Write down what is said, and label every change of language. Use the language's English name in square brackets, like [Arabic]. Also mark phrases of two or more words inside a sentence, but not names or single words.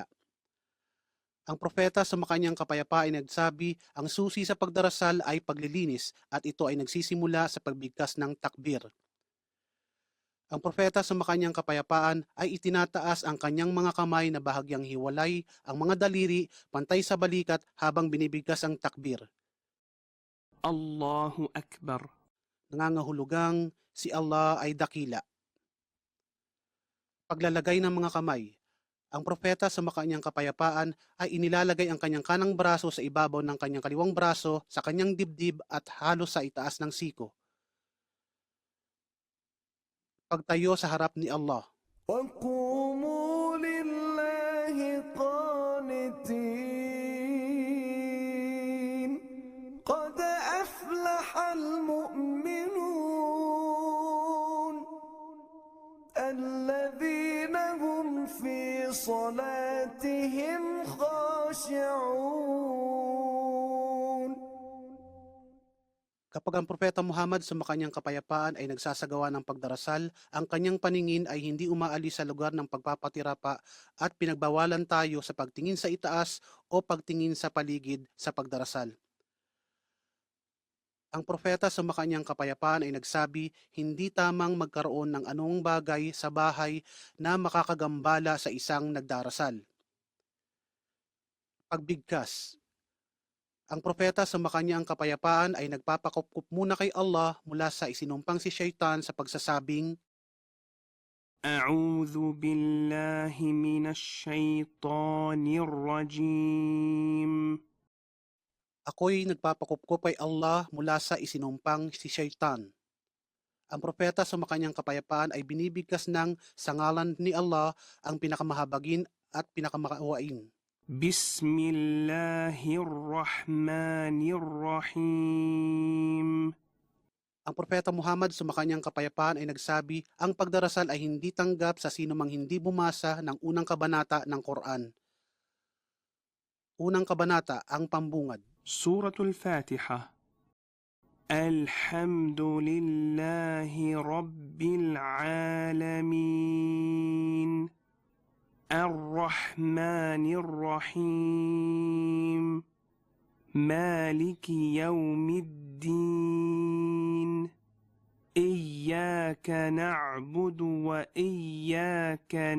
[Filipino] Ang propeta sa makanyang kapayapaan ay nagsabi, ang susi sa pagdarasal ay paglilinis at ito ay nagsisimula sa pagbigkas ng takbir. Ang propeta sa makanyang kapayapaan ay itinataas ang kanyang mga kamay na bahagyang hiwalay, ang mga daliri pantay sa balikat habang binibigkas ang takbir. [Arabic] الله أكبر. [Filipino] Nangangahulugang si Allah ay dakila. Paglalagay ng mga kamay. Ang propeta sa makanyang kapayapaan ay inilalagay ang kanyang kanang braso sa ibabaw ng kanyang kaliwang braso sa kanyang dibdib at halos sa itaas ng siko. Pagtayo sa harap ni Allah. [Arabic] وقوموا لله قانتين قد أفلح المؤمنون الذين هم في صلاتهم خاشعون. [Filipino] Kapag ang propeta Muhammad sa makanyang kapayapaan ay nagsasagawa ng pagdarasal, ang kanyang paningin ay hindi umaalis sa lugar ng pagpapatirapa at pinagbawalan tayo sa pagtingin sa itaas o pagtingin sa paligid sa pagdarasal. Ang propeta sa makanyang kapayapaan ay nagsabi, hindi tamang magkaroon ng anumang bagay sa bahay na makakagambala sa isang nagdarasal. Pagbigkas. Ang propeta sa makanyang kapayapaan ay nagpapakupkup muna kay Allah mula sa isinumpang si Shaitan sa pagsasabing, [Arabic] أعوذ بالله من الشيطان الرجيم. [Filipino] ako'y nagpapakupkup kay Allah mula sa isinumpang si Shaitan. Ang propeta sa makanyang kapayapaan ay binibigkas ng sa ngalan ni Allah ang pinakamahabagin at pinakamakawain. [Arabic] بسم الله الرحمن الرحيم. [Filipino] Ang propeta Muhammad sa makanyang kapayapaan ay nagsabi, ang pagdarasal ay hindi tanggap sa sino mang hindi bumasa ng unang kabanata ng Quran. Unang kabanata, ang pambungad. [Arabic] سورة الفاتحة. الحمد لله رب العالمين الرحمن الرحيم مالك يوم الدين إياك نعبد وإياك